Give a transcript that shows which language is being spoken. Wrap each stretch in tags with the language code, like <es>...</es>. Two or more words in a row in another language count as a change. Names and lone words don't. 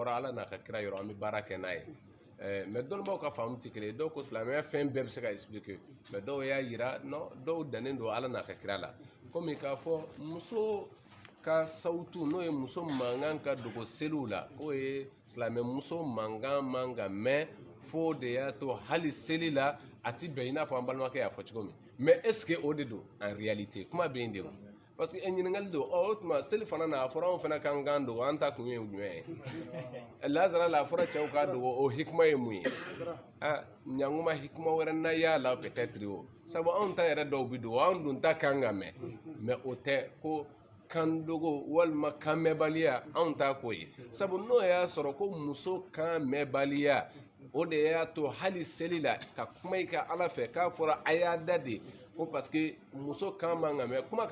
<bm>bɔra ala n'a ka kira yɔrɔ an bɛ baara kɛ n'a ye mais dɔnnibaw ka faamu tɛ kelen ye dɔw ko silamɛya fɛn bɛɛ bɛ se ka expliquer mais dɔw y'a yira non dɔw dannen don ala n'a ka kira la komi k'a fɔ muso ka sautu n'o ye muso mankan ka dogo seliw la k'o ye silamɛ muso mankan man ka mɛn fo de y'a to hali seli la a ti bɛn i n'a fɔ an balimakɛ y'a fɔ cogo min</bm> <fr>mais est ce que</fr> <bm>o de don</bm> <fr>en réalité</fr> <bm>kuma bɛ yen de o</bm> <fr>parce que</fr> <bm>ɲininkali don o tuma seli fana na a fɔra anw fana kan kan dogo an ta kun ye jumɛn ye lazara la a fɔra cɛw ka dogo o hikima ye mun ye ɲankuma hikima wɛrɛ na y'a la</bm> <fr>peut être</fr> <bm>o sabu anw ta yɛrɛ dɔw bɛ dogo anw dun ta kan ka mɛn mais o tɛ ko kan dogo walima kan mɛnbaliya anw t'a ko ye sabu n'o y'a sɔrɔ ko muso kan mɛnbaliya o de y'a to hali seli la ka kuma i ka ala fɛ k'a fɔra a y'a da de ko</bm> <fr>parce que</fr> <bm>muso kan man ka mɛn kuma</bm>